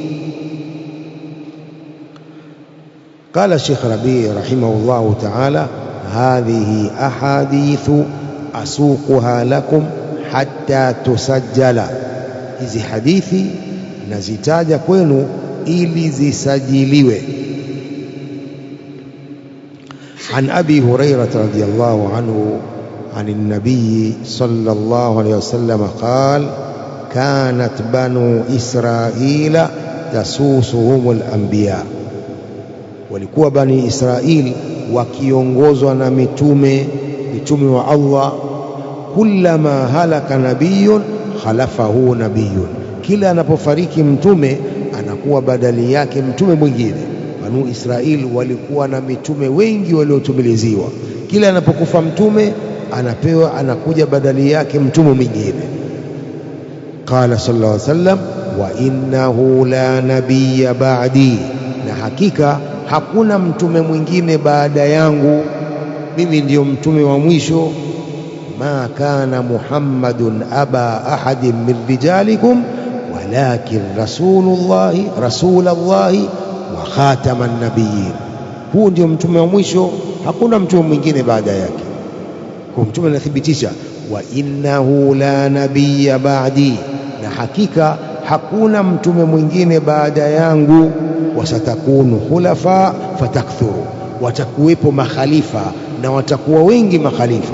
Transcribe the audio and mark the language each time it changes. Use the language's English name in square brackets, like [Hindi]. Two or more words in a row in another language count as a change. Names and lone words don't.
[Arabic] قال الشيخ ربيع رحمه الله تعالى هذه أحاديث أسوقها لكم حتى تسجل, [Swahili] hizi hadithi nazitaja kwenu ili zisajiliwe. [Arabic] عن أبي هريرة رضي الله عنه عن النبي صلى الله عليه وسلم قال كانت بنو إسرائيل تسوسهم الأنبياء، [Swahili] walikuwa bani Israil wakiongozwa na mitume wa Allah. [Arabic] كلما هلك نبي خلفه نبي, [Swahili] kila anapofariki mtume anakuwa badali yake mtume mwingine. Banu Israil walikuwa na mitume wengi waliotumiliziwa, kila anapokufa mtume anakuja badali yake mtume mwingine. [Arabic] قال صلى الله عليه وسلم وإنه لا نبي بعدي, [Swahili] na hakika hakuna mtume mwingine baada yangu, mimi ndiyo mtume wa mwisho. [Arabic] ما كان محمد أبا أحد من رجالكم ولكن رسول الله وخاتم النبيين. [Swahili] Huu ndio mtume wa mwisho, hakuna mtume mwingine baada yake. Kwa mtume anathibitisha [Arabic] وإنه لا نبي بعدي, [Swahili] na hakika hakuna mtume mwingine baada yangu. [Arabic] وستكون خلفاء فتكثر, [Swahili] watakuwepo makhalifa na watakuwa wengi makhalifa.